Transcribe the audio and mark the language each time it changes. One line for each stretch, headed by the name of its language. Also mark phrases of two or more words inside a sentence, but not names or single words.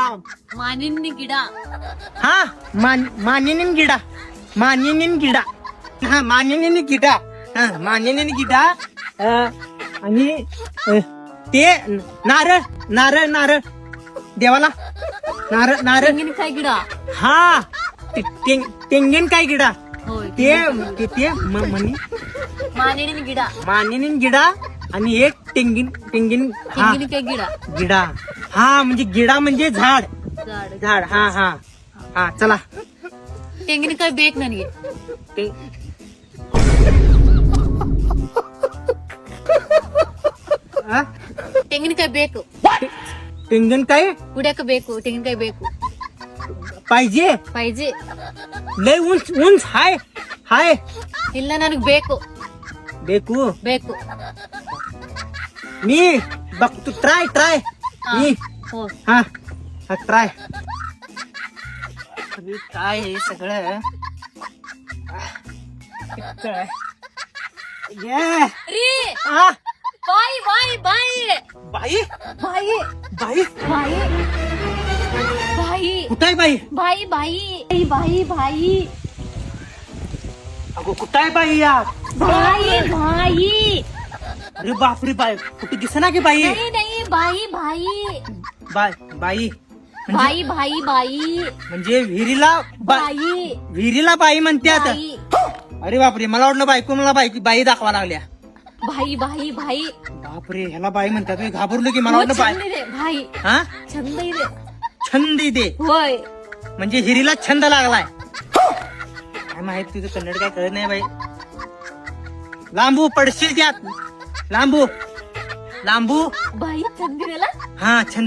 Kannada: मानिनी ಗಿಡ
Marathi: हा
Kannada: ಮಾನಿನೀನ ಗಿಡ
Marathi: हा
Kannada: ಮಾನಿನೀನ ಗಿಡ
Marathi: आणि ते नारळ देवाला नारळ
Kannada: ತೆಂಗಿನಕಾಯಿ ಗಿಡ ಹಾ ತೆಂಗಿನ ಕಾಯಿ ಗಿಡ
Marathi: होय ते
Kannada: ಮಾನಿನಿ ಗಿಡ ಮಾನಿನೀನ ಗಿಡ
Marathi: आणि एक तेंगीन हा
Kannada: ತೆಂಗಿನಕಾಯಿ ಗಿಡ
Marathi: गिडा हा म्हणजे गिडा म्हणजे झाड झाड झाड हा हा हा चला
Kannada: ತೆಂಗಿನಕಾಯಿ ಬೇಕು ನನಗೆ
Marathi: ते- हा?
Kannada: ತೆಂಗಿನಕಾಯಿ ಬೇಕು ತೆಂಗಿನ ಕಾಯಿ ಕುಡಿಯಕ ಬೇಕು ತೆಂಗಿನಕಾಯಿ ಬೇಕು
Marathi: पाहिजे पाहिजे लय उंच हाय
Kannada: ಇಲ್ಲ ನನಗ್ ಬೇಕು बेकू ಬೇಕು
Marathi: मी बघतो ट्राय मी हो हा ट्राय काय हे सगळं काय? ये
Kannada: ರೀ आ ಬಾಯಿ ಬಾಯಿ ಬಾಯಿ
Marathi: बाई
Kannada: ಬಾಯಿ
Marathi: बाई
Kannada: ಬಾಯಿ ಬಾಯಿ
Marathi: कुठं आहे बाई
Kannada: ಬಾಯಿ ಬಾಯಿ ಬಾಯಿ ಬಾಯಿ
Marathi: अगो कुठं आहे बाई या
Kannada: ಬಾಯಿ ಬಾಯಿ
Marathi: अरे बापरे बाई कुठे दिसना की बाई नाही नाही बाई बाई बाई बाई बाई बाई म्हणजे बाई विहिरीला बाई म्हणतात बाई अरे बापरे मला वाटलं बायको मला बाई दाखवा लागल्या बाई बाई बाई बापरे ह्याला बाई म्हणतात मी घाबरलो की मला वाटलं बाई
Kannada: छंद ಇದೆ ಬಾಯಿ हा छंद ಇದೆ
Marathi: छंद दे होय म्हणजे हिरीला छंद लागलाय काय माहित तुझं कन्नड काय कळत नाही बाई लांबू पडशील त्यात लांबू
Kannada: बाई छंद ಇದೆಲ್ಲ
Marathi: हा छंद